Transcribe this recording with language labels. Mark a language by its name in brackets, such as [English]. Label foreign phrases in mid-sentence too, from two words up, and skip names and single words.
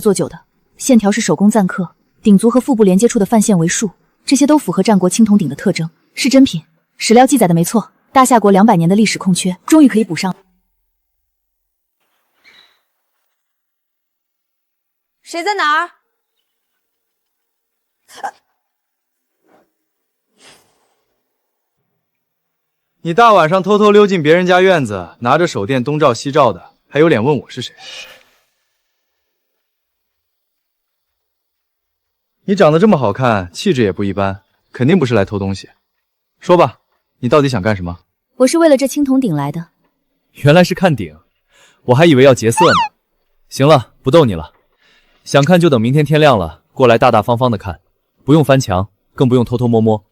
[Chinese] 做久的，線條是手工錾刻，鼎足和腹部連接處的範線為數，這些都符合戰國青銅鼎的特徵，是真品。史料記載的沒錯，大夏國200年的歷史空缺，終於可以補上。誰在哪兒？你大晚上偷偷溜進別人家院子，拿着手電東照西照的，還有臉問我是誰？你長得這麼好看，氣質也不一般，肯定不是來偷東西。說吧，你到底想幹什麼？我是為了這青銅鼎來的。原來是看鼎，我還以為要劫色呢。行了，不逗你了，想看就等明天天亮了，過來大大方方的看，不用翻牆，更不用偷偷摸摸。